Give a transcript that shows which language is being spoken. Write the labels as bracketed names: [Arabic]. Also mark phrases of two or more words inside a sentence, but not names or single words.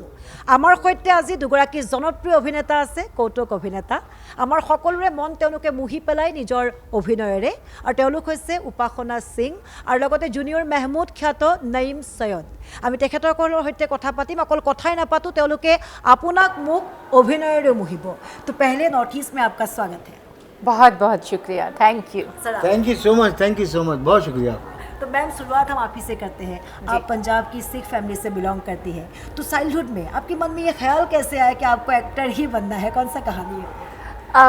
[Assamese] আমাৰ সৈতে আজি দুগৰাকী জনপ্ৰিয় অভিনেতা আছে, কৌতুক অভিনেতা। আমাৰ সকলোৰে মন তেওঁলোকে মুহি পেলাই নিজৰ অভিনয়েৰে, আৰু তেওঁলোক হৈছে উপাসনা সিং আৰু লগতে জুনিয়ৰ মেহমুদ খ্যাত নঈম সৈয়দ। আমি তেখেতসকলৰ সৈতে কথা পাতিম, অকল কথাই নাপাতো, তেওঁলোকে আপোনাক মোক অভিনয়েৰে মুহিব। [Hindi] तो पहले नॉर्थ ईस्ट में आपका स्वागत है। बहुत बहुत शुक्रिया, [English] thank you so much, [Hindi] बहुत शुक्रिया। तो मैम शुरुआत हम आप ही से करते हैं। आप पंजाब की सिख फैमिली से बिलोंग करती है, तो चाइल्डहुड में आपके मन में ये ख्याल कैसे आया कि आपको एक्टर ही बनना है? कौन सा कहानी है?